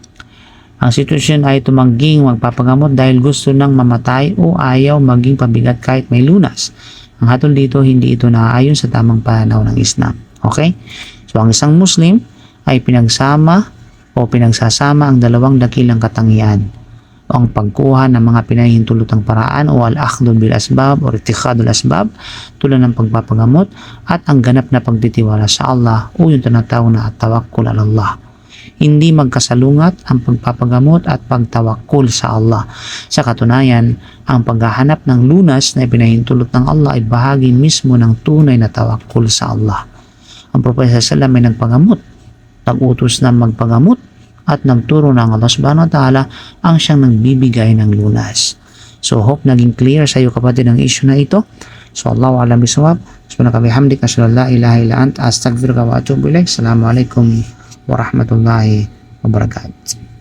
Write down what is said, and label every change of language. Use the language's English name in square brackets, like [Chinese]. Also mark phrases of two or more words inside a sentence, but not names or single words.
[Filipino] Ang sitwasyon ay tumangging magpapagamot dahil gusto nang mamatay o ayaw maging pabigat kahit may lunas. Ang hatol dito, hindi ito naaayon sa tamang pananaw ng Islam. Okay? So ang isang Muslim ay pinagsama o pinagsasama ang dalawang dakilang katangian o ang pagkuha ng mga pinahihintulutang paraan o [Arabic] الأخذ بالأسباب [Filipino] o [Arabic] اتخاذ الأسباب [Filipino] tulad ng pagpapagamot at ang ganap na pagtitiwala sa Allah o yung tinatawag na [Arabic] التوكل على الله. [Filipino] Hindi magkasalungat ang pagpapagamot at pagtawakkul sa Allah. Sa katunayan, ang paghahanap ng lunas na ipinahintulot ng Allah ay bahagi mismo ng tunay na tawakkul sa Allah. Ang Propeta sallallahu ay nagpagamot, nag-utos na magpagamot at nagturo ng Allah [Arabic] سبحانه وتعالى [Filipino] ang siyang nagbibigay ng lunas. So hope naging clear sa iyo kapatid ang issue na ito. [Arabic] So الله أعلم بالصواب. سبحانك بحمدك أشهد أن لا إله إلا أنت أستغفرك وأتوب إليك. السلام عليكم ورحمة الله وبركاته.